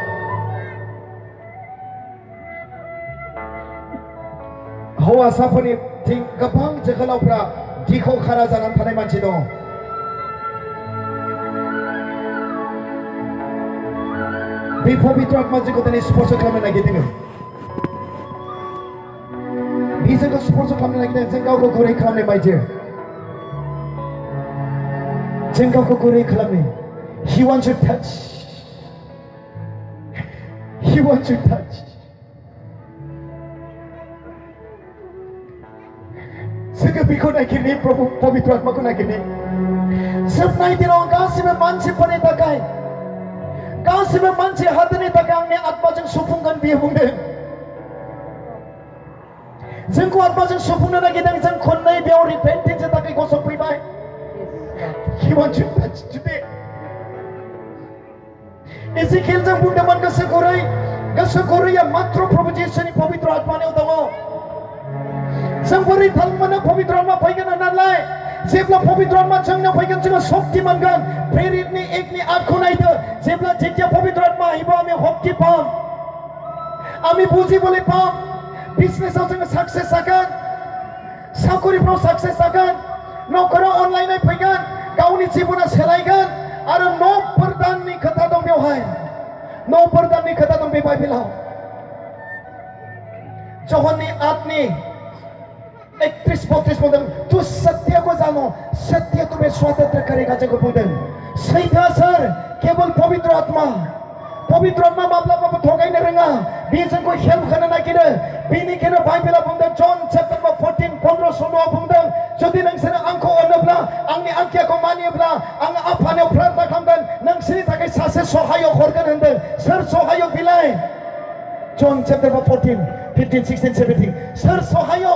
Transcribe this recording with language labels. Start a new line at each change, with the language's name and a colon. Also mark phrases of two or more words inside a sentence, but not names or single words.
Bodo: हौवासाफोरनिथिं गोबां जोहोलावफ्रा दिखौ खारा जानानै थानाय मानसि दङ बे पवित्र आत्मा जोंखौ दिनै स्पर्श खालामनो नागिरदों जोंखौ स्पर्श खालामनो नागिरदों जों गावखौ गुरै खालामनाय बायदि जों गावखौ गुरै खालामनो.
English: He wants your touch. He wants your touch.
Bodo: जोङो बिखौ नागिरनि प्रभु पवित्र आत्माखौ नागिरनि. जोबनाय दिनाव गासिबो मानसिफोरनि थाखाय गासिबो मानसि हारिनि थाखाय आंनि आत्माजों सुफुंगोन बियो बुंदों. जोंखौ आत्माजों सुफुंनो नागिरदों. जों खननै बेयाव रिपेन्टेन्सनि थाखाय गसंफैबाय.
English: He wants you to touch today.
Bodo: एजिकिएल जों बुंदोंमोन गोसो गुरैया मात्र प्रभु जिसुनि पवित्र आत्मानियाव दङ. जों बोरै थाल मोनो पवित्र आत्मा फैगोन होननानै? जेब्ला पवित्र आत्मा जोंनाव फैगोन जोङो शक्ति मोनगोन. प्रेरितनि 1नि 8खौ नायदो. जेब्ला जेथिया पवित्र आत्मा
Assamese: আহিব আমি শক্তি পাম, আমি বুজিবলৈ পাম,
Bodo: बिजनेसाव जोङो साक्सेस जागोन, साखरिफ्राव साक्सेस जागोन, न'खराव अनलायनाय फैगोन, गावनि जिबना सोलायगोन. आरो न'फोर दाननि खोथा दं बेवहाय. न'फोर दाननि खोथा दं बे बाइबेलाव. जहननि 8नि 31-32 बुंदों.
Hindi: तू सत्य को जानो, सत्य तुम्हें स्वतंत्र करेगा.
Bodo: जोंखौ बुंदों सैथोआ सोर? केवल पवित्र आत्मा. पवित्र आत्मा माब्लाबाबो थगायनो रोङा. बे जोंखौ हेल्प होनो नागिरो. बेनिखायनो बाइबेला बुंदों जन चैप्टार 14:15-16 बुंदों जुदि नोंसोरो आंखौ अनोब्ला आंनि आज्ञाखौ मानियोब्ला आं आफानियाव प्रार्थना खालामगोन, नोंसोरनि थाखाय सासे सहायक हरगोन होनदों. सोर सहायक बिलाय? जन चैप्टार 14:15-16-17 सोर सहायक?